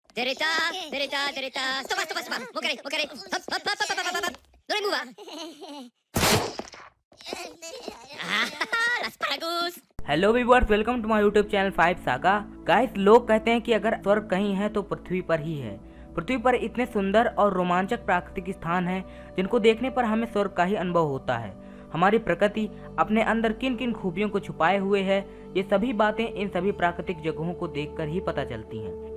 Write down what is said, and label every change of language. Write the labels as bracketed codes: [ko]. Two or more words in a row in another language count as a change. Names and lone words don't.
[en] Derita, derita, derita. Stop, stop, stop. Mukere, mukere. Hop, hop, hop, hop, hop, hop. Don't move. Asparagus. Hello viewers, welcome to my YouTube channel [hi] 5 सागा। गाइस, लोग कहते हैं कि अगर स्वर्ग कहीं है तो पृथ्वी पर ही है। पृथ्वी पर इतने सुंदर और रोमांचक प्राकृतिक स्थान हैं जिनको देखने पर हमें स्वर्ग का ही अनुभव होता है। हमारी प्रकृति अपने अंदर किन किन खूबियों को छुपाए हुए है, ये सभी बातें इन सभी प्राकृतिक जगहों को देखकर ही पता चलती हैं।